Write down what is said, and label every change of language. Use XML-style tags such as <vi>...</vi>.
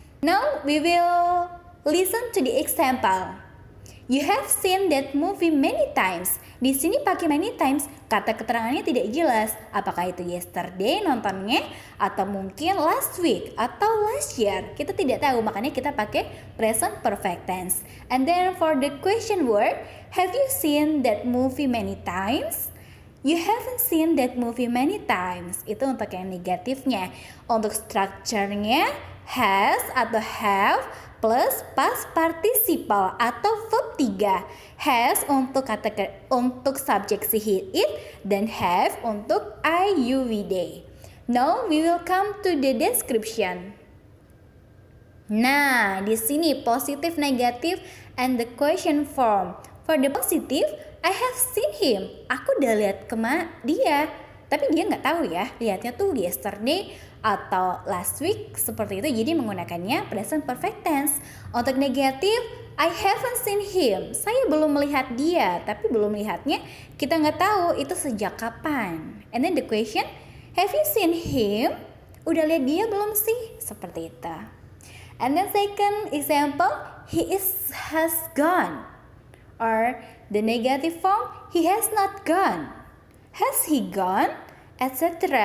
<en>Now we will listen to the example. You have seen that movie many times.</en> <id>Di sini pakai many times, kata keterangannya tidak jelas. Apakah itu yesterday nontonnya atau mungkin last week atau last year. Kita tidak tahu, makanya kita pakai present perfect tense.</id> <en>And then for the question word, have you seen that movie many times? You haven't seen that movie many times.</en> <id>Itu untuk yang negatifnya. Untuk structure-nya has atau have plus past participle atau verb 3. Has untuk untuk subjek si he it dan have untuk I you we they.</id> <en>Now we will come to the description.</en> <id>Nah, di sini positif, negatif</id> <en>and the question form. For the positive, I have seen him.</en> <id>Aku udah lihat dia. Tapi dia nggak tahu ya, lihatnya tuh yesterday atau last week seperti itu. Jadi menggunakannya present perfect tense. Untuk negatif,</id> <en>I haven't seen him.</en> <id>Saya belum melihat dia, tapi belum melihatnya kita nggak tahu itu sejak kapan.</id> <en>And then the question, have you seen him?</en> <id>Udah lihat dia belum sih? Seperti itu.</id> <en>And then second example, has gone. Or the negative form, he has not gone. Has he gone? Etc.</en>